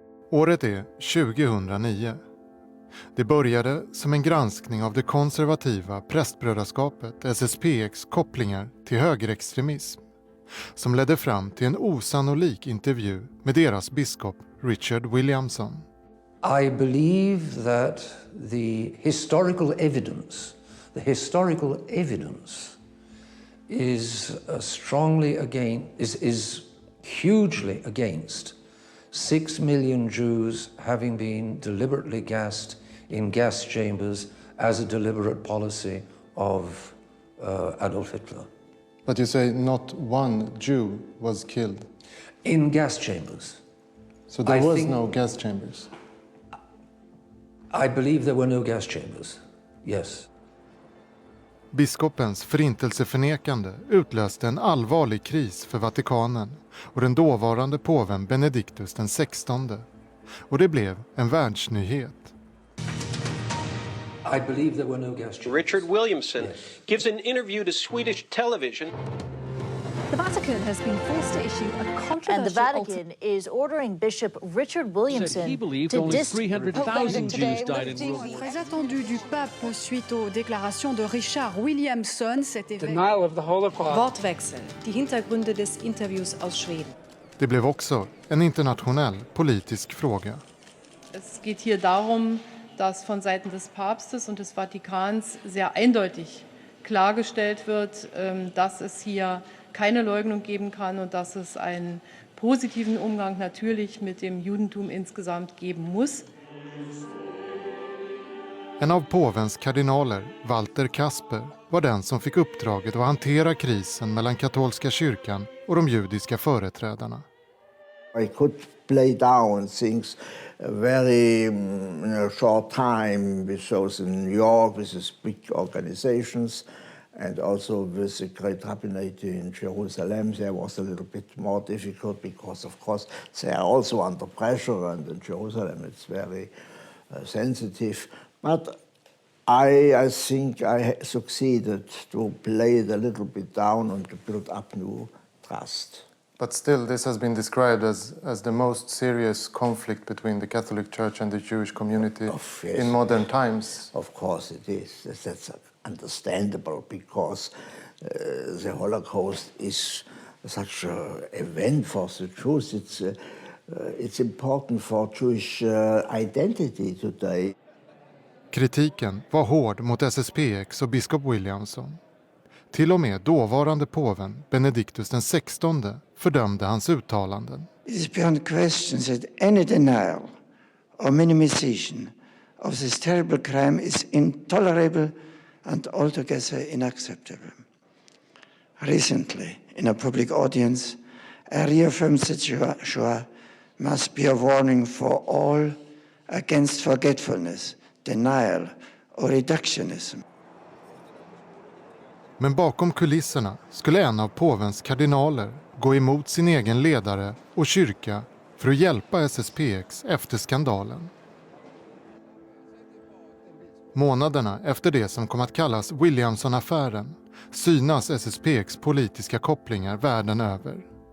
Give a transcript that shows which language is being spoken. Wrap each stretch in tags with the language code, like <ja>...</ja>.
<sv>Året är 2009. Det började som en granskning av det konservativa prästbrödraskapet SSPX kopplingar till högerextremism som ledde fram till en osannolik intervju med deras biskop Richard Williamson.</sv> <en>I believe that the historical evidence is hugely against 6 million Jews having been deliberately gassed in gas chambers as a deliberate policy of Adolf Hitler. But you say not one Jew was killed? In gas chambers. So there was no gas chambers? I believe there were no gas chambers, yes.</en> <sv>Biskopens förintelseförnekande utlöste en allvarlig kris för Vatikanen och den dåvarande påven Benedictus den 16. Och det blev en världsnyhet.</sv> <en>I believe there were no gas chambers. Richard Williamson gives an interview to Swedish television. The Vatican has been forced to issue a controversial... And the Vatican is ordering Bishop Richard Williamson he believed only 300,000 Jews died in World War.</en> <fr>Très attendu du pape suite aux déclarations de Richard Williamson.</fr> <en>Denial of the Holocaust.</en> <de>Wortwechsel. Die Hintergründe des Interviews aus Schweden.</de> <sv>Det blev också en internationell politisk fråga.</sv> <de>Es geht hier darum, dass von Seiten des Papstes und des Vatikans sehr eindeutig klargestellt wird, dass es hier keine Leugnung geben kann und dass es einen positiven Umgang natürlich mit dem Judentum insgesamt geben muss.</de> <sv>En av påvens kardinaler, Walter Kasper, var den som fick uppdraget att hantera krisen mellan katolska kyrkan och de judiska företrädarna.</sv> <en>I could play down things very in a short time with those in New York, with these big organizations, and also with the great rabbinate in Jerusalem. There was a little bit more difficult because, of course, they are also under pressure, and in Jerusalem it's very sensitive. But I think I succeeded to play it a little bit down and to build up new trust. But still, this has been described as the most serious conflict between the Catholic Church and the Jewish community in modern times. Of course it is. That's understandable because the Holocaust is such an event for the Jews. It's important for Jewish identity today.</en> <sv>Kritiken var hård mot SSPX och biskop Williamson. Till och med dåvarande påven Benedictus den 16 fördömde hans uttalanden.</sv> <en>It is beyond question that any denial or minimization of this terrible crime is intolerable and altogether unacceptable. Recently, in a public audience, I reaffirmed that Shoah must be a warning for all against forgetfulness, denial or reductionism.</en> <sv>Men bakom kulisserna skulle en av påvens kardinaler gå emot sin egen ledare och kyrka för att hjälpa SSPX efter skandalen. Månaderna efter det som kom att kallas Williamson-affären synas SSPX politiska kopplingar världen över.</sv>